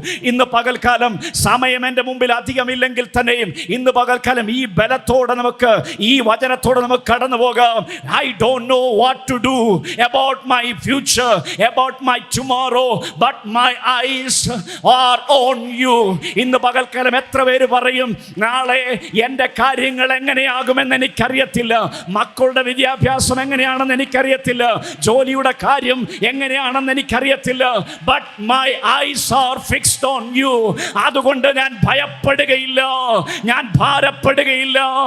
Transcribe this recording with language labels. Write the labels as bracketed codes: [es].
[ml] ഇന്ന് പകൽക്കാലം സമയം എൻ്റെ മുമ്പിൽ അധികമില്ലെങ്കിൽ തന്നെ ഇന്ന് പകൽക്കാലം ഈ ബലത്തോടെ നമുക്ക്, ഈ വചനത്തോടെ നമുക്ക് കടന്നു പോകാം. [en] I don't know what to do about my future, about my tomorrow, but my eyes are on you. [ml] ഇന്ന് പകൽക്കാലം എത്ര പേര് പറയും, നാളെ എൻ്റെ കാര്യങ്ങൾ എങ്ങനെയാകുമെന്ന് എനിക്കറിയത്തില്ല, മക്കളുടെ വിദ്യാഭ്യാസം എങ്ങനെയാണെന്ന് എനിക്കറിയത്തില്ല, ജോലിയുടെ കാര്യം എങ്ങനെയാണെന്ന് എനിക്കറിയത്തില്ല, [en] but my eyes are fixed on you. [ml] അതുകൊണ്ട് ഞാൻ ഭയപ്പെടുകയില്ല, ഞാൻ ഭാരപ്പെടുകയില്ല.